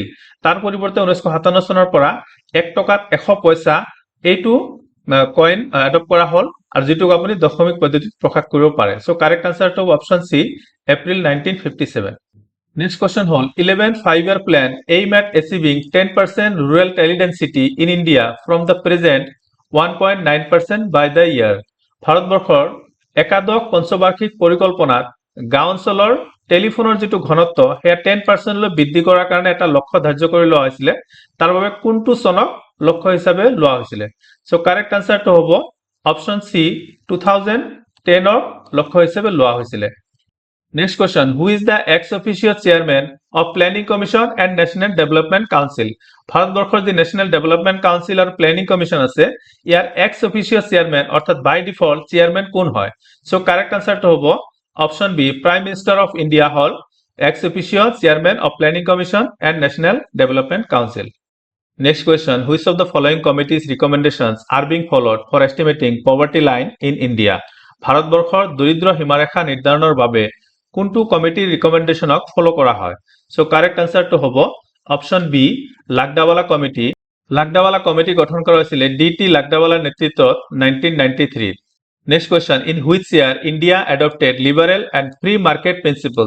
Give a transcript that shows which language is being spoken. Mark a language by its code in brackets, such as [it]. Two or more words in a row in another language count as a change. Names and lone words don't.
[as] তাৰ পৰিৱৰ্তে 1957 চনৰ পৰা 1 টকাত 100 পইচা এইটো [en] coin adopt [as] কৰা হ'ল আৰু যিটোক আপুনি দশমিক পদ্ধতিত প্ৰকাশ কৰিব পাৰে। [en] So correct answer option C April 1957. next question হ'ল 11th 5-year plan aim at achieving 10% rural teledensity in India from the present 1.9% by the year। [as] ভাৰতবৰ্ষৰ একাদশ পঞ্চবাৰ্ষিক পৰিকল্পনাত গাঁও অঞ্চলৰ টেলিফোনৰ যিটো ঘনত্ব সেয়া 10%লৈ বৃদ্ধি কৰাৰ কাৰণে এটা লক্ষ্য ধাৰ্য কৰি লোৱা হৈছিলে, তাৰ বাবে কোনটো চনক লক্ষ্য হিচাপে লোৱা হৈছিলে? [en] so correct answer [as] হ'ব [en] option C [as] 2010ক লক্ষ্য হিচাপে লোৱা হৈছিলে। [en] Next question who is the ex officio chairman of Planning Commission and National Development Council? [as] ভাৰতবৰ্ষৰ যি নেশ্যনেল ডেভেলপমেণ্ট কাউন্সিল আৰু প্লেনিং কমিশ্যন আছে ইয়াৰ [en] ex officio chairman [as] অৰ্থাৎ [en] by default chairman [as] কোন হয়? [en] so correct answer হ'ব option B Prime Minister of India হ'ল ex officio chairman of Planning Commission and National Development Council. Next question, which of the following committee's recommendations are being followed for estimating poverty line in India? [as] ভাৰতবৰ্ষৰ দৰিদ্ৰ সীমাৰেখা নিৰ্ধাৰণৰ বাবে কোনটো কমিটিৰ [en] recommendation follow [as] কৰা হয়? [en] so correct answer [as] হ'ব [en] option B [as] লাকডাৱালা কমিটি। লাকডাৱালা কমিটি গঠন কৰা হৈছিলে ডি.টি. লাকডাৱালাৰ নেতৃত্বত 1993। [en] Next question, in which year India adopted liberal and free market principles?